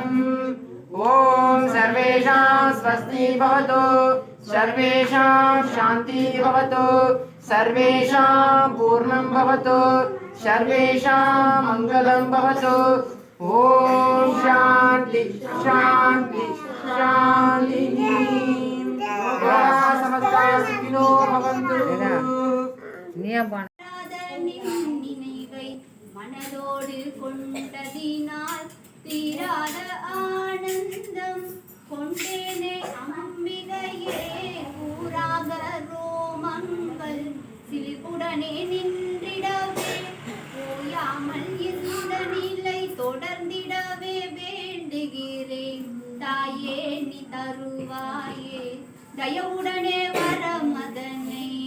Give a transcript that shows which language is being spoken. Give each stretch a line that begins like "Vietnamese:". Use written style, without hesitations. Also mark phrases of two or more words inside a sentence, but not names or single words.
Sanskrit: ओम सर्वेषां स्वस्ति भवतु सर्वेषां शांति भवतु सर्वेषां पूर्णं भवतु सर्वेषां मंगलं भवतु। ओम शांति शांति शांति। समस्ता सुखिनो भवन्तु।
Tamil: மனதோடு கொண்டதினால் தீராத ஆனந்தம் கொண்டேனே அம்பிகையே கூறாக ரோமங்கள் சிலிப்புடனே நின்றிடவே ஓயாமல் இந்த நிலை தொடர்ந்திடவே வேண்டுகிறேன் தாயே நீ தருவாயே தயவுடனே வரமதனை